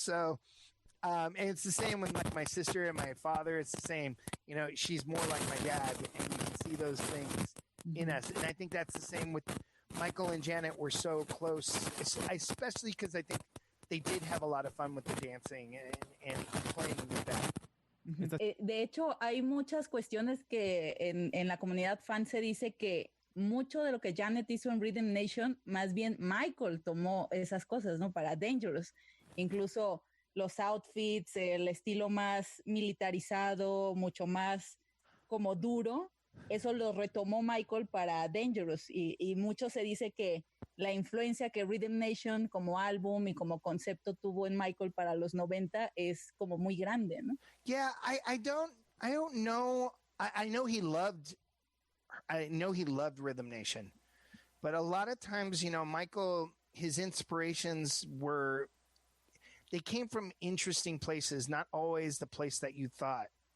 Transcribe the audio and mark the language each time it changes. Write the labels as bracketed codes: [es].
[en] So, and it's the same with like my sister and my father. It's the same, you know, she's more like my dad, and you can see those things in us. And I think that's the same with Michael and Janet. Were so close, especially because I think they did have a lot of fun with the dancing and playing with that. [es] De hecho, hay muchas cuestiones que en la comunidad fan se dice que mucho de lo que Janet hizo en Rhythm Nation, más bien Michael tomó esas cosas, ¿no? Para Dangerous. Incluso los outfits, el estilo más militarizado, mucho más como duro, eso lo retomó Michael para Dangerous. Y mucho se dice que la influencia que Rhythm Nation como álbum y como concepto tuvo en Michael para los 90 es como muy grande, ¿no? [en] Yeah, I don't know. I know he loved Rhythm Nation, but a lot of times, you know, Michael, his inspirations they came from interesting places, not always the place that you thought.